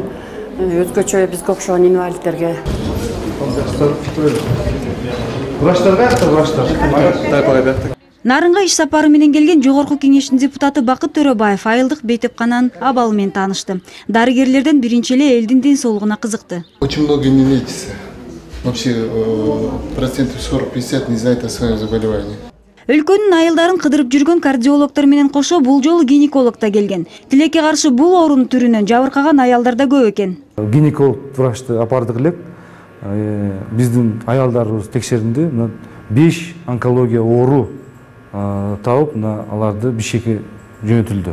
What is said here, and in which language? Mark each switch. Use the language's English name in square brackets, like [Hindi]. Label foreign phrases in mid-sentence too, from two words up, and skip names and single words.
[Kyrgyz] Өзгөчө бизге окшогон инвалидтерге. Нарынга иш сапары менен келген Жогорку Кеңештин депутаты Бакыт Төрөбаев айылдык бейтапкананын абалы менен таанышты. Дарыгерлерден биринчи эле элдин ден соолугуна кызыкты. [Russian] Очень много не лечится. Вообще процентов 40-50 не знает о своем заболевании. [Kyrgyz] Өлкөнүн айылдарын кыдырып жүргөн кардиологдор менен кошо бул жолу гинеколог да келген. Тилекке каршы бул оорунун түрүнөн жабыркаган аялдар да көп экен. Гинеколог врачты апардык элек. Биздин аялдарыбыз текшеринде 5 онкология оору тауып, аларды Бишкекке жөнөтүлдү.